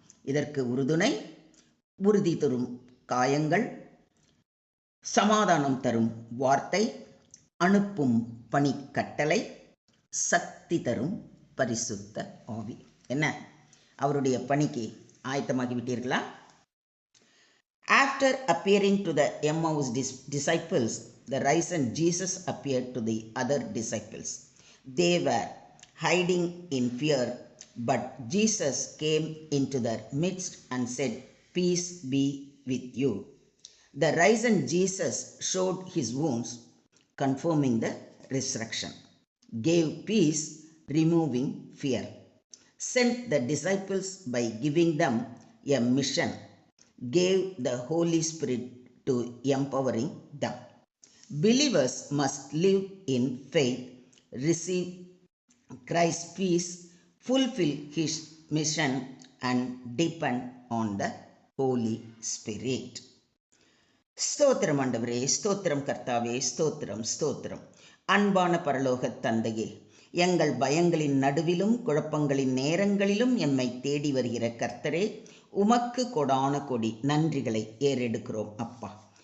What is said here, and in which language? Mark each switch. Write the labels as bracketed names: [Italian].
[Tamil] இதற்கு உறுதுணை உறுதி தரும் காயங்கள், சமாதானம் தரும் வார்த்தை, அனுப்பும் பணி கட்டளை, சக்தி தரும் பரிசுத்த ஆவி. என்ன, அவருடைய பணிக்கு ஆயத்தமாகி விட்டீர்களா? [English] After appearing to the Emmaus disciples, the risen Jesus appeared to the other disciples. They were hiding in fear, but Jesus came into their midst and said, "Peace be with you." The risen Jesus showed his wounds, confirming the resurrection, gave peace, removing fear, sent the disciples by giving them a mission, gave the Holy Spirit to empowering them. Believers must live in faith, receive Christ's peace, fulfill his mission, and depend on the Holy Spirit. [Tamil] ஸ்தோத்திரம் ஆண்டவரே, ஸ்தோத்திரம் கர்த்தாவே, ஸ்தோத்திரம் ஸ்தோத்திரம். அன்பான பரலோக தந்தையே, எங்கள் பயங்களின் நடுவிலும் குழப்பங்களின் நேரங்களிலும் எம்மை தேடி வருகிற கர்த்தரே, உமக்கு கொடான கொடி நன்றிகளை ஏறெடுக்கிறோம் அப்பா.